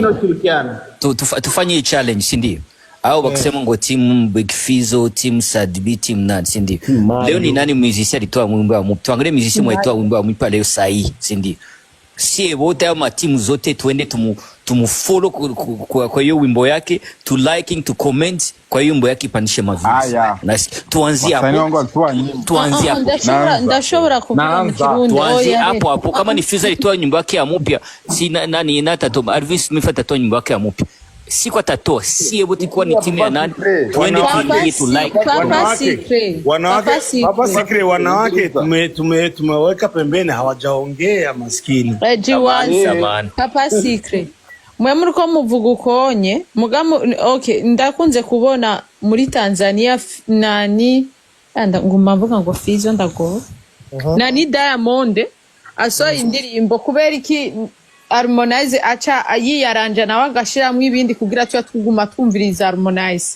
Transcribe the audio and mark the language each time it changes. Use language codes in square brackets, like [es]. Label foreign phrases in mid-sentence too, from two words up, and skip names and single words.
[sw] Tufanye challenge, si ndio? Au wakisema ngo team Big Fizo, team Sadbi, team nani, si ndio? Leo ni nani musicien alitoa wimbo wa mtu? Angalia musicien alitoa wimbo wa mtu leo sahi, si ndio? Si wote ama timu zote tuende tumufollow kwa hiyo wimbo yake, [en] to liking, to comment [sw] kwa hiyo wimbo yake pandishe maviews. Na tuanzie hapo. [rn] Ndashobora kuvuga mu Kirundi. [sw] Tuanzie hapo kama ni Fizo alitoa nyimbo yake ya mpya, si nani Natato Alvin Smith atatoa nyimbo yake ya mpya. siku atatoa sie wote kwa ni timu ya nani twende tuingie tu like Papa Secret wanawake tumeweka pembeni hawajaongea maskini. [rn] Papa Secret mwe muriko muvuga ukonye mugamu okay ndakunze kubona muri Tanzania nani nguma mvuga ngo Fizo ndago nani Diamond asohoye indirimbo kubera iki Harmonize acha yiyaranja nawe agashiramwe ibindi kugira cyo tuguma twumviriza Harmonize.